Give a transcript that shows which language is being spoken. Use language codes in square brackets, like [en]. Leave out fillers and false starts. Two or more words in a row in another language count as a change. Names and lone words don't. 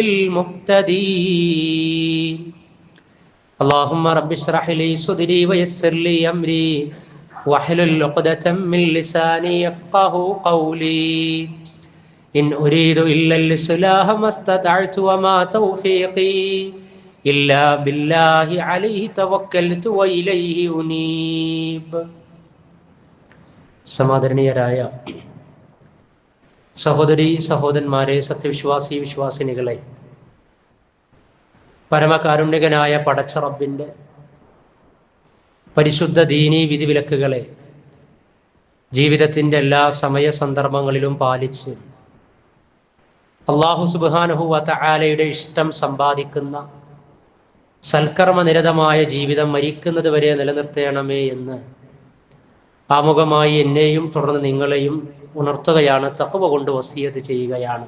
[ar] بالمهتدين اللهم رب اشرح لي صدري ويسر لي أمري واحلل عقدة من لساني يفقه قولي إن أريد إلا الإصلاح ما استطعت وما توفيقي إلا بالله عليه توكلت وإليه أنيب. [ml] സമാദരണീയരായ സഹോദരി സഹോദരന്മാരെ, സത്യവിശ്വാസി വിശ്വാസിനികളെ, പരമകാരുണ്യകനായ പടച്ച റബ്ബിൻ്റെ പരിശുദ്ധ ദീനീ വിധിവിലക്കുകളെ ജീവിതത്തിൻ്റെ എല്ലാ സമയ സന്ദർഭങ്ങളിലും പാലിച്ച് [ar] الله سبحانه وتعالى [ml] ഇഷ്ടം സമ്പാദിക്കുന്ന സൽക്കർമ്മനിരതമായ ജീവിതം മരിക്കുന്നത് വരെ നിലനിർത്തണമേ എന്ന് ആമുഖമായി എന്നെയും തുടർന്ന് നിങ്ങളെയും ഉണർത്തുകയാണ്, തഖ്വ കൊണ്ട് വസിയത്ത് ചെയ്യുകയാണ്.